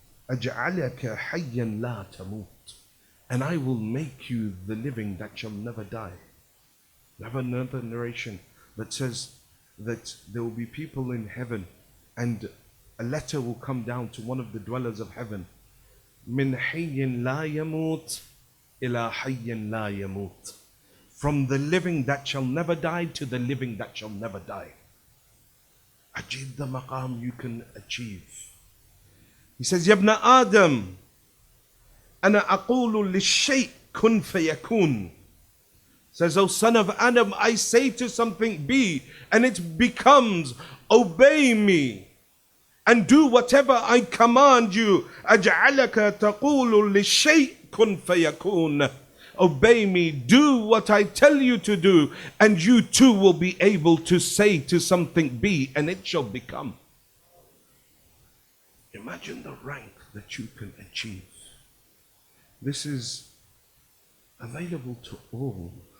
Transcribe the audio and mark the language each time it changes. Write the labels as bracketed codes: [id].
[ar] أجعلك حيا لا تموت. [en] And I will make you the living that shall never die. We have another narration that says that there will be people in heaven, and a letter will come down to one of the dwellers of heaven. [ar] من حي لا يموت إلى حي لا يموت. [en] From the living that shall never die to the living that shall never die. Achieve the maqam you can achieve. He says, [ar] Ya ibn Adam, أنا أقول للشيء كن فيكون. [en] Says, O son of Adam, I say to something be, and it becomes. Obey me and do whatever I command you. [ar] أجعلك تقول للشيء كن فيكون. [en] Obey me, do what I tell you to do, and you too will be able to say to something be, and it shall become. Imagine the rank that you can achieve. This is available to all.